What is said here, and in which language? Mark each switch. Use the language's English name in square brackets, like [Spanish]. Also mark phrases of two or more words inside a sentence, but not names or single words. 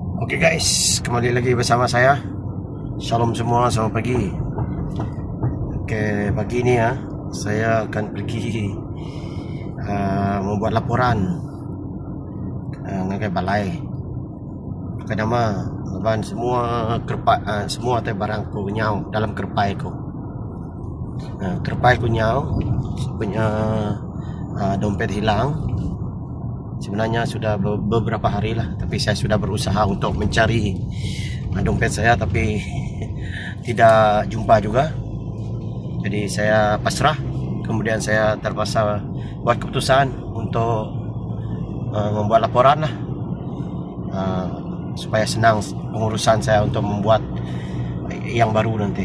[Malay] Oke guys, kembali lagi bersama saya. Shalom semua, selamat pagi. Oke, pagi ini ya, saya akan pergi membuat laporan dengan balai. [Iban] Kenapa leban semua semua teh barang ku nyau dalam kerpai ku. Kerpai ku nyau, [Malay] punya dompet hilang. Sebenarnya sudah beberapa hari lah, tapi saya sudah berusaha untuk mencari dompet saya, tapi tidak jumpa juga. Jadi saya pasrah. Kemudian saya terpaksa buat keputusan untuk membuat laporan lah, supaya senang pengurusan saya untuk membuat yang baru nanti.